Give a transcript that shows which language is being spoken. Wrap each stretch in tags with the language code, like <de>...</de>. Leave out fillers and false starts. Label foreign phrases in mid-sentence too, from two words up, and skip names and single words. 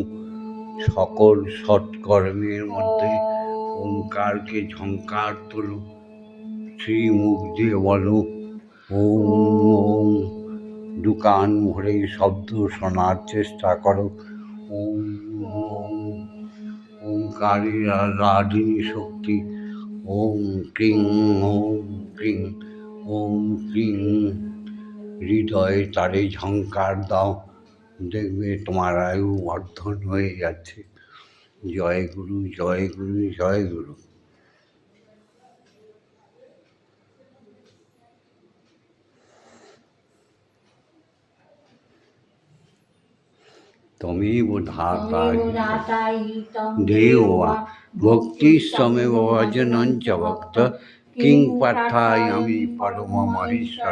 <bn>সকল সৎকর্মের মধ্যে ওঙ্কারকে ঝঙ্কার তোলো। শ্রীমুখ দিয়ে বলো</bn> <sa>ওম ওম।</sa> <bn>দোকান ভরে শব্দ শোনার চেষ্টা করো</bn> <sa>ওম ওম।</sa> <bn>ওঙ্কারের আরাধিনী শক্তি</bn> <sa>ওম ক্রিং ওম ক্রিং ওম ক্রিং।</sa> <bn>হৃদয়ে তারে ঝঙ্কার দাও, দেখবে তোমার আয়ু বর্ধন হয়ে যাচ্ছে। জয় গুরু জয় গুরু জয় গুরু।</bn> <sa>त्वमेव धाता देवा भक्तिस्तमेव भजनं च भक्त किं पार्थयामि परममहेश्वर।</sa>